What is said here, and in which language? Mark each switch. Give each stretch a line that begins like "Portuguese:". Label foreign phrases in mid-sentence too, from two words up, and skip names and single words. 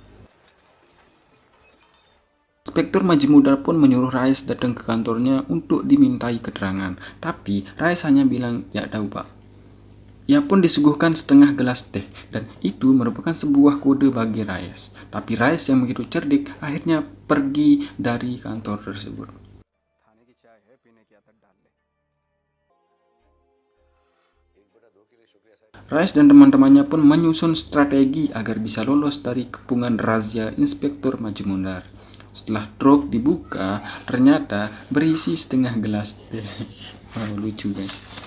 Indonesian: Inspektur Majmudar pun menyuruh Rais datang ke kantornya untuk dimintai keterangan. Tapi Rais hanya bilang, "Ya tahu, Pak." Ia pun disuguhkan setengah gelas teh dan itu merupakan sebuah kode bagi Rais. Tapi Rais yang begitu cerdik akhirnya pergi dari kantor tersebut.
Hindi: थाने की चाय है पीने की आदत डाल ले
Indonesian: Rais dan teman-temannya pun menyusun strategi agar bisa lolos dari kepungan razia Inspektur Majmudar. Setelah truk dibuka, ternyata berisi setengah gelas teh. Wow, lucu guys.